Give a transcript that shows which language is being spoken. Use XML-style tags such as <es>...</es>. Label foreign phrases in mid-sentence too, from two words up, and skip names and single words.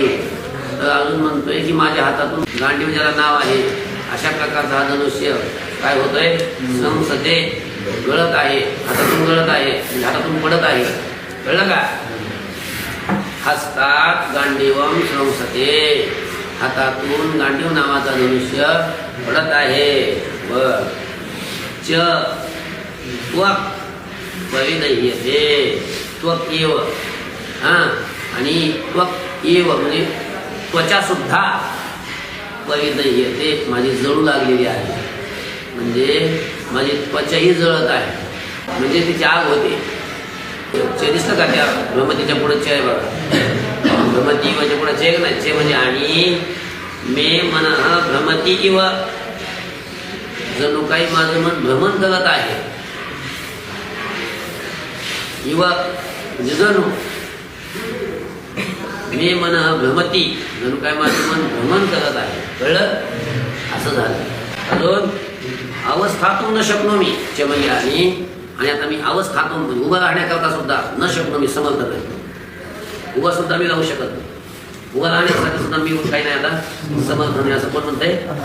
<mr>तर अर्जुन म्हणतोय की माझ्या हातातून गांडीव ज्याला नाव आहे अशा प्रकारचा हा धनुष्य काय होतोय? संसते, गळत आहे, हातातून गळत आहे, हातातून पडत आहे. कळलं का?</mr> <sa>हस्तात गांडीवम संसते,</sa> <mr>हातातून गांडीव नावाचा धनुष्य पडत आहे.</mr> <sa>व च त्वक् परिदह्यते, त्वक् एव,</sa> <mr>आणि</mr> <sa>त्वक् एव</sa> <mr>म्हणजे त्वचा सुद्धा परिदह्यते, माझी जळू लागलेली आहे, म्हणजे माझी त्वचाही जळत आहे, म्हणजे तिची आग होते. चे दिसलं का? त्या भ्रमतीच्या पुढे चे आहे बघा, भ्रमती म्हणजे पुढे चे नाही, चे म्हणजे आणि</mr> <sa>मे मनः भ्रमती इव,</sa> <mr>जणू काही माझं मन भ्रमण करत आहे. इव म्हणजे जणू,</mr> <sa>मे मनः भ्रमती,</sa> <mr>जणू काय माझं मन भ्रमण करत आहे. कळलं? असं झालं. अजून अवस्थातून</mr> <sa>न शक्नोमी</sa> <mr>चे म्हणजे आणि आता मी अवस्थातून उभं राहण्याकरता सुद्धा न शकतो, मी समर्थ नाही. उभं सुद्धा मी राहू शकत नाही, उभं राहण्यासाठी सुद्धा मी काही नाही आता समर्थ नाही.</mr>